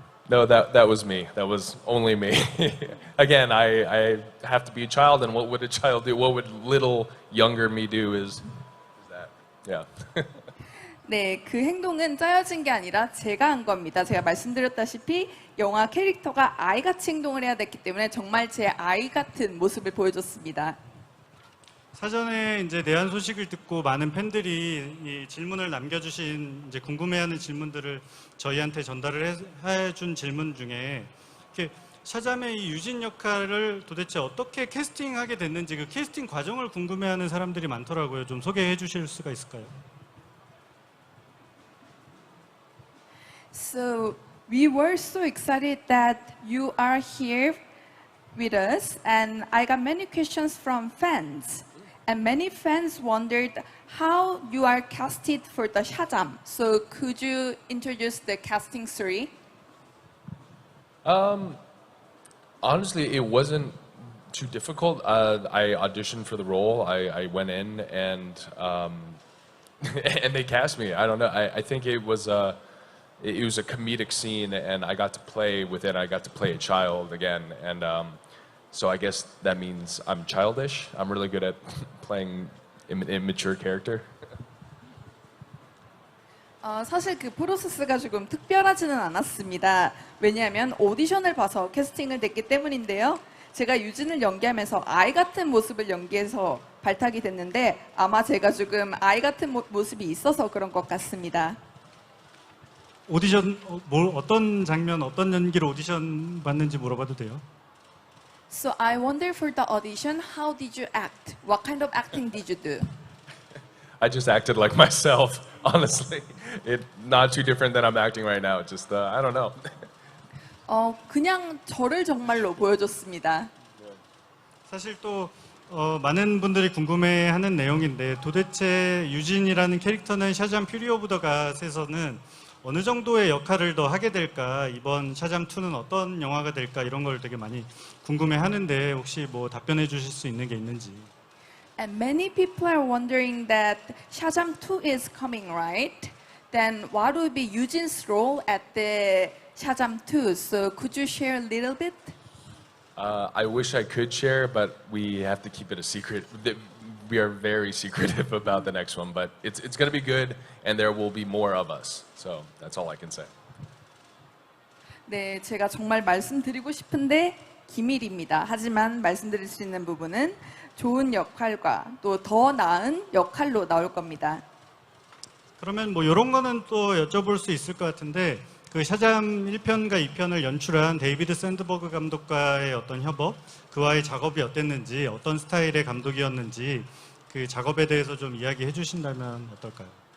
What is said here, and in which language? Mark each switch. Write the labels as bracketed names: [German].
[English] No, that was me. That was only me. Again, I have to be a child, and what would a child do? What would little younger me do is that. Yeah. [Korean] 네, 그 행동은 짜여진 게 아니라 제가 한 겁니다. 제가 말씀드렸다시피 영화 캐릭터가 아이같이 행동을 해야 됐기 때문에 정말 제 아이 같은 모습을 보여줬습니다. 사전에 이제 내한 소식을 듣고 많은 팬들이 이 질문을 남겨주신 이제 궁금해하는 질문들을 저희한테 전달을 해준 질문 중에 이렇게 샤잠의 이 유진 역할을 도대체 어떻게 캐스팅하게 됐는지 그 캐스팅 과정을 궁금해하는 사람들이 많더라고요. 좀 소개해 주실 수가 있을까요? [English] So we were so excited that you are here with us, and I got many questions from fans. And many fans wondered how you are casted for the Shazam. So could you introduce the casting story? Honestly, it wasn't too difficult. I auditioned for the role. I went in and and they cast me. I don't know. I think it was a comedic scene, and I got to play with it. I got to play a child again, and so I guess that means I'm childish. I'm really good at playing immature character. [Korean] 사실 그 프로세스가 조금 특별하지는 않았습니다. 왜냐하면 오디션을 봐서 캐스팅을 됐기 때문인데요. 제가 유진을 연기하면서 아이 같은 모습을 연기해서 발탁이 됐는데 아마 제가 조금 아이 같은 모습이 있어서 그런 것 같습니다. 오디션 어떤 장면, 어떤 연기로 오디션 받는지 물어봐도 돼요? [English] So I wonder for the audition, how did you act? What kind of acting did you do? I just acted like myself, honestly. Not too different than I'm acting right now. Just I don't know. [Korean] 그냥 저를 정말로 보여줬습니다. 사실 또 많은 분들이 궁금해하는 내용인데 도대체 유진이라는 캐릭터는 샤잠 퓨리 오브 더 갓에서는 어느 정도의 역할을 더 하게 될까, 이번 샤잠 2는 어떤 영화가 될까 이런 걸 되게 많이 궁금해하는데 혹시 뭐 답변해 주실 수 있는 게 있는지. [English] And many people are wondering that Shazam 2 is coming, right? Then what would be Eugene's role at the Shazam 2? So could you share a little bit? I wish I could share, but we have to keep it a secret. We are very secretive about the next one, but it's going to be good, and there will be more of us. So that's all I can say. [Korean] 네, 제가 정말 말씀드리고 싶은데 기밀입니다. 하지만 말씀드릴 수 있는 부분은 좋은 역할과 또 더 나은 역할로 나올 겁니다. 그러면 뭐 이런 거는 또 여쭤볼 수 있을 것 같은데 그 샤잠 1편과 2편을 연출한 데이비드 샌드버그 감독과의 어떤 협업, 그와의 작업이 어땠는지, 어떤 스타일의 감독이었는지 그 작업에 대해서 좀 이야기해 주신다면 어떨까요?